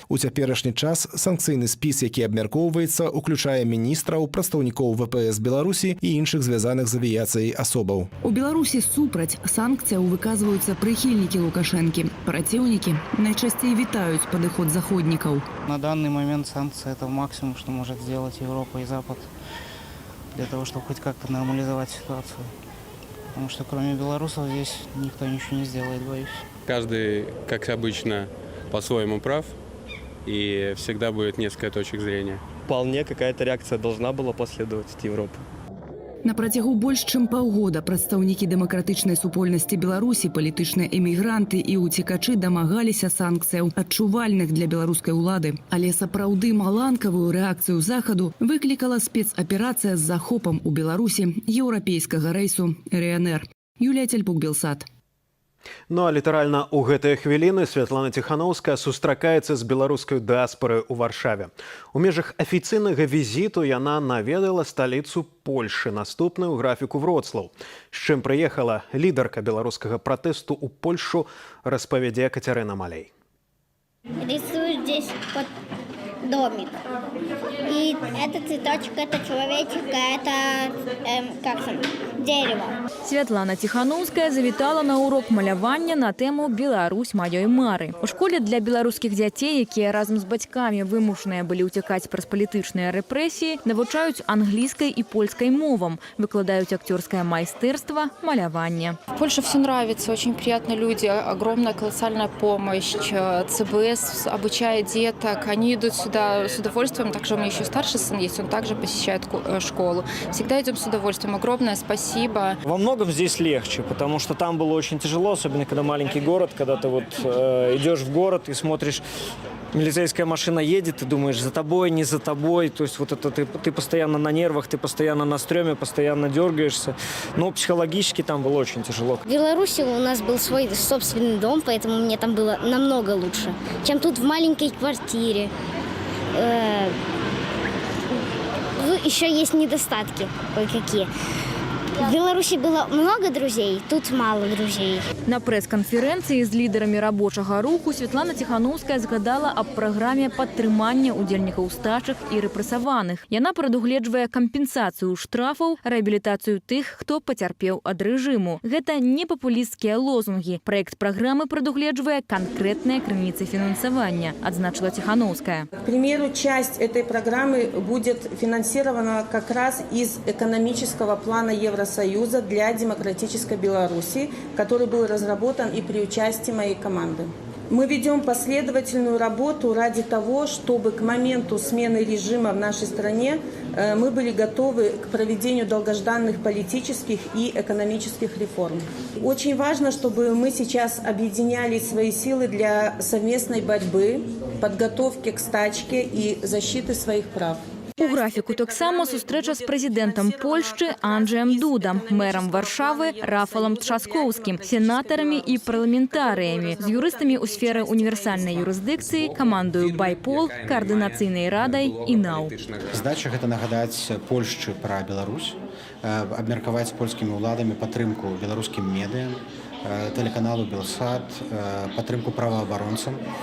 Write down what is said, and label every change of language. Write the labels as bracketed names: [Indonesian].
[Belarusian] У цяперашні час санкцыйны спіс, які абмяркоўваецца, уключае міністраў, прадстаўнікоў ВПС Беларусі і іншых звязаных з авіяцыяй асобаў. У Беларусі супраць санкцыяў выказваюцца прыхільнікі Лукашэнкі. Праціўнікі найчасцей вітаюць падыход заходнікаў. [Russian] На данный момент санкции – это максимум, что может сделать Европа и Запад для того, чтобы хоть как-то нормализовать ситуацию. Потому что кроме белорусов здесь никто ничего не сделает, боюсь. Каждый, как обычно, по-своему прав, и всегда будет несколько точек зрения. Вполне какая-то реакция должна была последовать от Европы. [Belarusian] На працягу больш чым паўгода прадстаўнікі дэмакратычнай супольнасці Беларусі, палітычныя эмігранты і уцекачы дамагаліся санкцыяў, адчувальных для беларускай улады. Але сапраўды маланкавую рэакцыю захаду выклікала спецаперацыя з захопам у Беларусі еўрапейскага рэйсу Ryanair. Юлія Цельпук, Белсат. Ну а літаральна ў гэтыя хвіліны Святлана Ціханаўская сустракаецца з беларускай дыаспорай у Варшаве. У межах афіцыйнага візіту яна наведала сталіцу Польшы, наступную ў графіку Вроцлаў. З чым прыехала лідарка беларускага пратэсту ў Польшу, распавядзе Кацярына Малей. [Russian] Рисую здесь вот домик. И это цветочек, это человечек, это дерево. [Belarusian] Святлана Ціханаўская завітала на урок малявання на тему «Беларусь маёй мары». У школе для беларускіх дзяцей, якія разам з бацькамі вымушаныя былі ўцякаць праз палітычныя рэпрэсіі, навучаюць англійскай і польскай мовам, выкладаюць акцёрскае майстэрства, маляванне. [Russian] В Польше все нравится, очень приятные люди, огромная колоссальная помощь. ЦБС обучает деток, они идут сюда с удовольствием. Также у меня еще старший сын есть, он также посещает школу. Всегда идем с удовольствием. Огромное спасибо. Во многом здесь легче, потому что там было очень тяжело, особенно когда маленький город, когда ты вот идешь в город и смотришь, милицейская машина едет, ты думаешь, за тобой, не за тобой. То есть вот это ты постоянно на нервах, ты постоянно на стреме, постоянно дергаешься. Но психологически там было очень тяжело. В Беларуси у нас был свой собственный дом, поэтому мне там было намного лучше, чем тут в маленькой квартире. Еще есть недостатки кое-какие. В Беларуси было много друзей, тут мало друзей. [Belarusian] На прэс-канферэнцыі з лідарамі рабочага руху Святлана Ціханаўская згадала аб праграме падтрымання удзельнікаў стачак і рэпрэсаваных. Яна прадугледжвае кампенсацыю штрафаў, рэабілітацыю тых, хто пацярпеў ад рэжыму. Гэта не папулісцкія лозунгі. Праект праграмы прадугледжвае канкрэтныя крыніцы фінансавання, адзначыла Ціханаўская. [Russian] К примеру, часть этой программы будет финансирована как раз из экономического плана Евросоюза для демократической Беларуси, который был разработан и при участии моей команды. Мы ведем последовательную работу ради того, чтобы к моменту смены режима в нашей стране мы были готовы к проведению долгожданных политических и экономических реформ. Очень важно, чтобы мы сейчас объединяли свои силы для совместной борьбы, подготовки к стачке и защиты своих прав. [Belarusian] У графіку таксама сустрэча з прэзідэнтам Польшчы Анджэем Дудам, мэрам Варшавы Рафалам Трzaskowskim, сенатарамі і парламентарыямі, з юрыстамі ў сферы універсальнай юрысдыкцыі, камандою Байпол, каардынацыйнай радай і НАУ. Задача гэта нагадаць Польшчы пра Беларусь, абмеркаваць з польскімі ўладамі падтрымку беларускім медыа, тэлеканалу Белсат, падтрымку праваабаронцам.